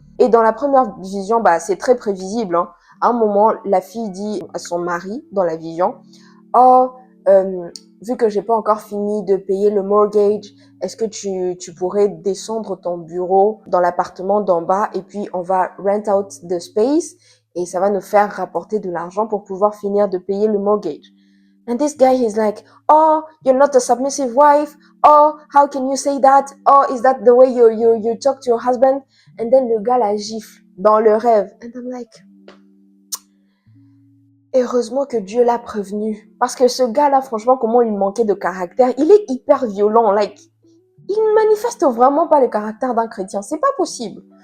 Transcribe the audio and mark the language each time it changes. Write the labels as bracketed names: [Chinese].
[French] Et dans la première vision, c'est très prévisible, hein. À un moment, la fille dit à son mari, dans la vision, « Oh, vu que j'ai pas encore fini de payer le mortgage, est-ce que tu pourrais descendre ton bureau dans l'appartement d'en bas et puis on va [English] rent out the space [French] et ça va nous faire rapporter de l'argent pour pouvoir finir de payer le mortgage. [English] And this guy is like, oh, you're not a submissive wife. Oh, how can you say that? Oh, is that the way you talk to your husband? And then [French] le gars la gifle dans le rêve. [English] And I'm like, [French] heureusement que Dieu l'a prévenu. Parce que ce gars-là, franchement, comment il manquait de caractère. Il est hyper violent. Like, il manifeste vraiment pas le caractère d'un chrétien. C'est pas possible.